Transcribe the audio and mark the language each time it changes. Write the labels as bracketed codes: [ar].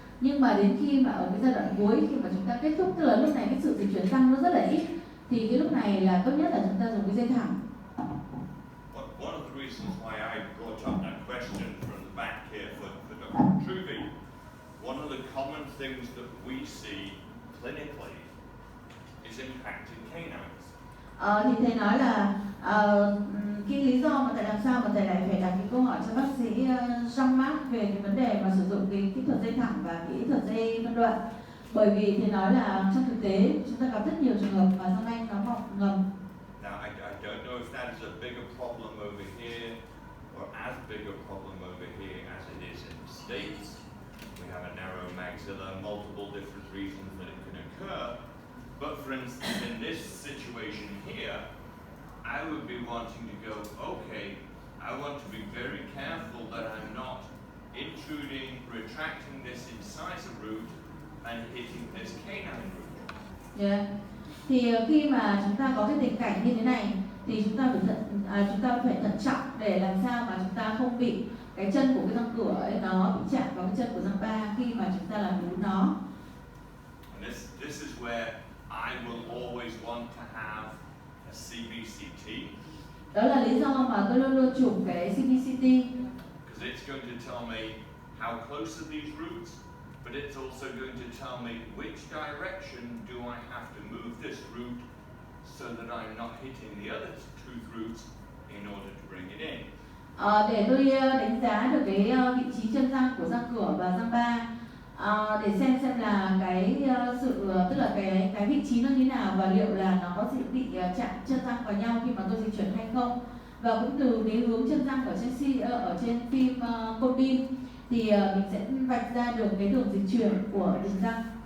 [vi] Nhưng mà đến khi mà ở cái giai đoạn cuối, khi mà chúng ta kết thúc, tức là lúc này cái sự dịch chuyển răng nó rất là ít, thì cái lúc này là tốt nhất là chúng ta dùng cái dây thẳng. [en] One of the reasons why I brought up that question from the back here for Dr. Truby, one of the common things that we see clinically is impacted canines. [vi] Thì thầy nói là cái lý do mà tại làm sao mà thầy lại phải đặt cái câu hỏi cho bác sĩ Jean-Marc về cái vấn đề mà sử dụng cái kỹ thuật dây thẳng và kỹ thuật dây phân đoạn, bởi vì thầy nói là trong thực tế chúng ta gặp rất nhiều trường hợp mà răng nanh nó mọc ngầm. [en] Now I don't know if that is a bigger problem over here or as big a problem over here as it is in the States. We have a narrow maxilla, multiple different reasons that it can occur. But for instance, in this situation here, I would be wanting to go, okay, I want to be very careful that I'm not intruding, retracting this incisor root and hitting this canine root. Yeah. [vi] Thì khi mà chúng ta có cái tình cảnh như thế này thì chúng ta phải thận trọng để làm sao mà chúng ta không bị cái chân của cái răng cửa ấy nó bị chạm vào cái chân của răng ba khi mà chúng ta làm đúng nó. [en] And this is where I will always want to have a CBCT. [vi] Đó là lý do mà tôi luôn luôn chụp cái CBCT. [en] Because it's going to tell me how close are these roots, but it's also going to tell me which direction do I have to move this root so that I'm not hitting the other tooth roots in order to bring it in. [vi] Để tôi đánh giá được cái vị trí chân răng của răng cửa và răng ba, để xem là cái tức là cái vị trí nó như nào và liệu là nó có bị chạm chân răng vào nhau khi mà tôi di chuyển hay không. Và cũng từ cái hướng chân răng ở trên phim Codin thì mình sẽ vạch ra được cái đường dịch chuyển của đường răng.